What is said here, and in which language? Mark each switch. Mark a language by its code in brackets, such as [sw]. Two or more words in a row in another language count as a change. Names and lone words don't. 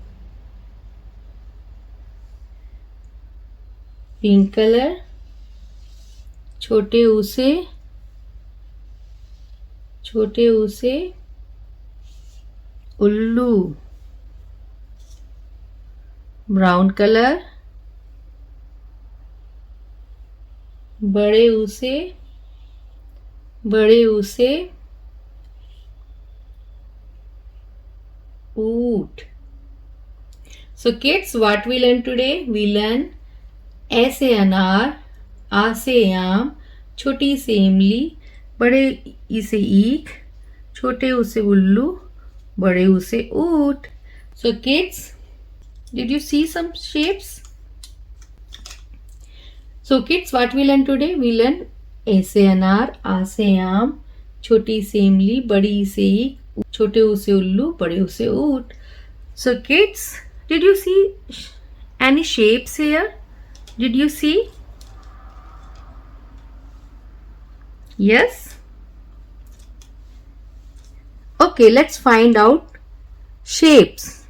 [en] pink color, [hi] छोटे ऊ से उल्लू, [en] brown color, [hi] बड़े ऊ से ऊंट. [en] So kids, what we learn today? We learn [hi] अ से अनार, आ से आम, छोटी से इमली, बड़े ई से ईख, छोटे ऊ से उल्लू, बड़े ऊ से ऊंट. [en] So kids, did you see some shapes? So kids, what we learn today? We learn [hi] अ से अनार, आ से आम, छोटी से इमली, बड़ी से ईख, छोटे ऊ से उल्लू, बड़े ऊ से ऊंट. [en] So kids, did you see any shapes here? Did you see? Yes? Okay, let's find out shapes.